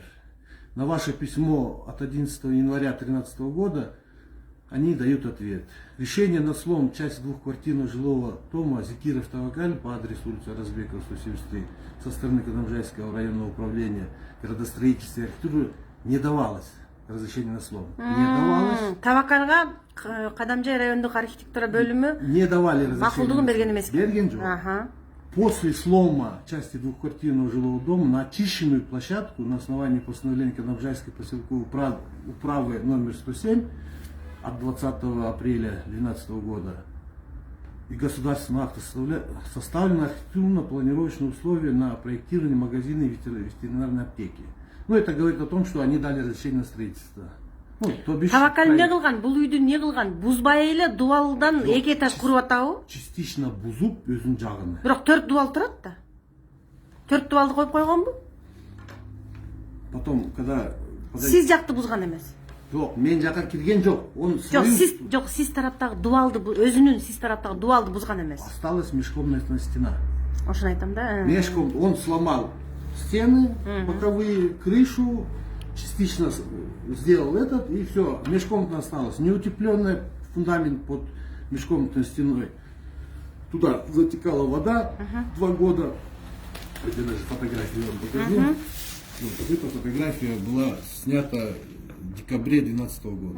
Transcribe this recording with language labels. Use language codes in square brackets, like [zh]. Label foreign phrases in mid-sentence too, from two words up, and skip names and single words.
[ru] На ваше письмо от 11 января 2013 года они дают ответ. Решение на слом части двухквартирного жилого дома Зикиров Тавакаль по адресу улица Разбекова, 173 со стороны Кадамжайского районного управления градостроительства и архитектуры не давалось. Разрешение на слом. Не давалось. [ky] Тавакалга Кадамжай райондук архитектура бөлүмү [ru] не давали разрешение. [ky] Макулдугун берген эмес. Берген жок. [ru] После слома части двухквартирного жилого дома на очищенную площадку на основании постановления Кадамжайской поселковой управы номер 107 от 20 апреля 2012 года и государственного акта составлено архитектурно-планировочные условия на проектирование магазина и ветеринарной аптеки. Ну, это говорит о том, что они дали разрешение на строительство. Ну, [ky] Тавакаль не кылган, бул үйдү не кылган? Бузбай эле дубалдан 2 этаж куруп атабы? Частично бузуп өзүнүн жагын. Бирок 4 дубал турат да. 4 дубалды коюп койгонбу? [ru] Потом, когда... [ky] Сиз жакты бузган эмес. Жок, мен жака кирген жок. Жок, сиз тараптагы дубалды, өзүнүн сиз тараптагы дубалды бузган эмес. [ru] Осталась межкомнатная стена. [ky] Ошону айтам да. [ru] Он сломал стены боковые, крышу, частично сделал этот, и все, межкомнатно осталось. Неутепленный фундамент под межкомнатной стеной. Туда затекала вода 2 года. Я даже фотографию вам покажу. Вот, эта фотография была снята в декабре 2012 года.